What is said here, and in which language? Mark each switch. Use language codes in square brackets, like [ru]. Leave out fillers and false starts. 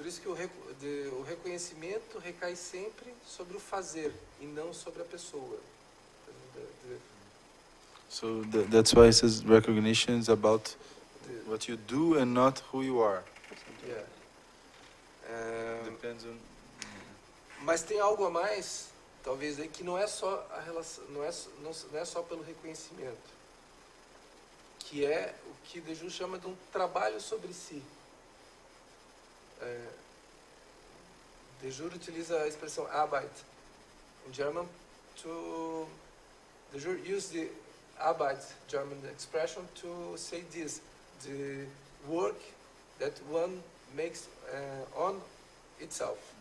[pt] Por isso que o reconhecimento recai sempre sobre o fazer e não sobre a pessoa. [en] So that's why it says recognition is about what you do and not who you are. Yeah. Depends on. [pt] Mas tem algo a mais, talvez aí, que não é só a relação, não é só pelo reconhecimento, que é o que Deju chama de um trabalho sobre si. Deju utiliza a expressão [en] Arbeit in German to Deju use the Arbeit German expression to say this: the work that one makes on itself.